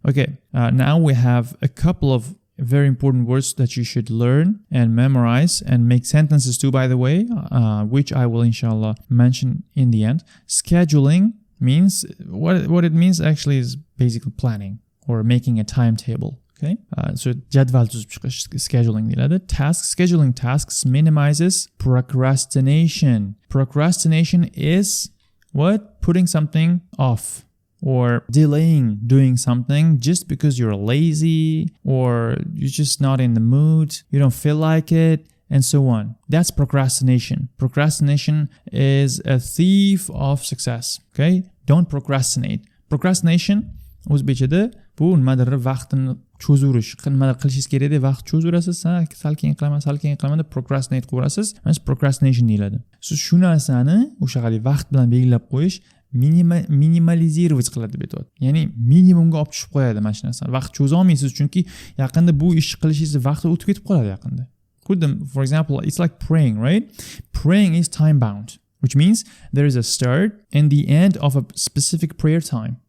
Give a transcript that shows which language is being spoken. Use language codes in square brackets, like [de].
[en] Okay, now we have a couple of very important words that you should learn and memorize and make sentences to, by the way, which I will inshallah mention in the end. Scheduling means, what it means actually is basically planning or making a timetable, okay? [uz] So jadval tuzib chiqish scheduling deyiladi. [en] Scheduling tasks minimizes procrastination. Procrastination is what? Putting something off, or delaying doing something just because you're lazy or you're just not in the mood, you don't feel like it, and so on. That's procrastination. Procrastination is a thief of success, okay? Don't procrastinate. [uz] Procrastination, o'zbekchada bu nimadir vaqtni cho'zirish, nimadir qilishingiz kerak edi, vaqt cho'zirasiz, sal keyin qilaman deb procrastinate qilasiz. Mana procrastination deyiladi. Siz shu narsani o'sha qadar vaqt bilan belgilab qo'yish minimalizировать qiladi deb aytyapti. Ya'ni minimumga olib tushib qo'yadi mana shu narsani. Vaqt cho'za olmaysiz chunki yaqinda bu ishni qilishingiz vaqti o'tib ketib qoladi yaqinda. [en] For example, it's like praying, right? Praying is time bound, which means there is a start and the end of a specific prayer time.